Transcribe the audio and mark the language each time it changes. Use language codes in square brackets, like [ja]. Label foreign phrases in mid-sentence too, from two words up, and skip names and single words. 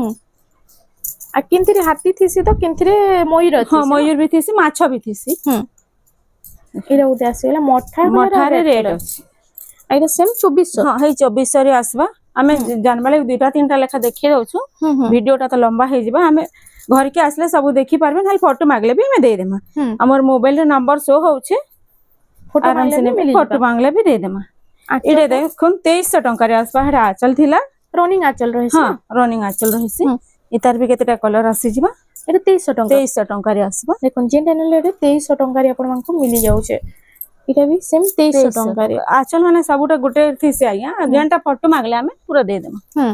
[or] ଆ କିନ୍ତରେ ହାତୀ ଥିସି ତୋ କିନ୍ତରେ ମୟୂର ଅଛି ହଁ ମୟୂର ଭି ଥିସି ମାଛ ଭି ଥିସି ଏରା ଉତେ ଆସିଲା ମଠା ରେ ରେଟ ଅଛି ଏଟା ସେମ 2400 ହଁ ହେ 2400 ରେ ଆସବା ଆମେ ଜାନବାଲେ ଦୁଟା ତିନଟା ଲେଖା ଦେଖି ରହଉଛୁ ଭିଡିଓଟା ତୋ ଲମ୍ବା ହେ ଯିବା ଆମେ ଘର କେ ଆସଲେ ସବ ଦେଖି ପାରବେ ଖାଲି ଫୋଟୋ ମାଗଲେ ଭି ମୈଁ ଦେ ଦେମା ହମର ମୋବାଇଲ ରେ ନମ୍ବର ଶୋ ହୋଉଛେ ଫୋଟୋ ଆରାମ ସେ ଫୋଟୋ ମାଙ୍ଗଲେ ଭି ଦେ ଦେମା ଇଡେ ଦେଖୁନ 2300 ଟଙ୍କା ରେ ଆସବା ହେଡା ଆଚଲ ଥିଲା ରନିଂ ଆଚଲ ରହିସି ହଁ ରନିଂ ଆଚଲ ରହିସି ଇତାର ଭି କେତେଟା କଲର ଆସି ଯିବା ଏଟା 2300 ଟଙ୍କା ରେ ଆସବା ଦେଖୁନ ଯେନ ଚ୍ୟାନେଲ ରେ 2300 ଟଙ୍କା ରେ ଆପଣ ମାନକୋ ମିଳି ଯାଉଛେ ଇଟା ଭି ସେମ 2300 ଟଙ୍କା ରେ ଆଚଲ ମାନେ ସବୁଟା ଗୁଟେ ଥିସେ ଆୟା ଯେନଟା ଫୋଟୋ ମାଗଲେ ହମେ ପୂରା ଦେ ଦେମା